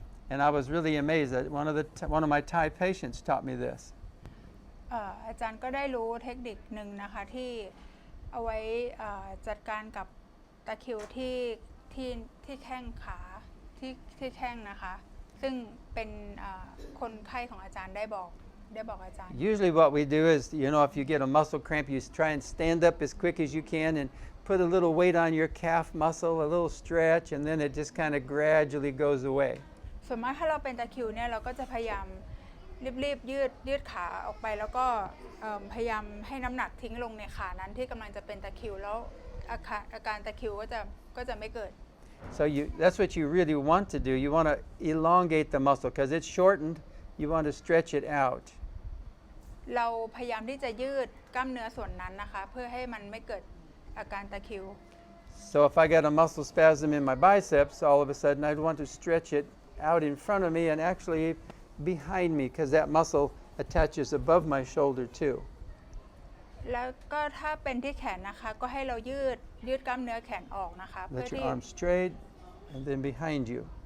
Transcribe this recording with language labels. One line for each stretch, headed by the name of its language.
English: And I was really amazed that one of my Thai patients taught me this.
Thai: อาจารย์ก็ได้รู้เทคนิคหนึ่งนะคะที่เอาไว้จัดการกับตะคริวที่แข้งขาที่แข้งนะคะซึ่งเป็นคนไข้ของอาจารย์ได้บอกอาจารย์
English: Usually what we do is if you get a muscle cramp you try and stand up as quick as you can and put a little weight on your calf muscle, a little stretch, and then it just kind of gradually goes away.
Thai: ส่วนมากถ้าเราเป็นตะคริวเนี่ยเราก็จะพยายามรีบยืดขาออกไปแล้วก็พยายามให้น้ำหนักทิ้งลงในขานั้นที่กำลังจะเป็นตะคริวแล้วอาการตะคริวก็จะไม่เกิด
English: So that's what you really want to do. You want to elongate the muscle because it's shortened. You want to stretch it out.
Thai: เราพยายามที่จะยืดกล้ามเนื้อส่วนนั้นนะคะเพื่อให้มันไม่เกิดอาการตะคริว
English: So if I got a muscle spasm in my biceps, all of a sudden I'd want to stretch it out in front of me and actually behind me because that muscle attaches above my shoulder too.
Thai: แล้วก็ถ้าเป็นที่แขนนะคะก็ให้เรายืดกล้ามเนื้อแขนออกนะคะเพื่อ
English: Let
Thai: ที่
English: your arm straight and then behind you.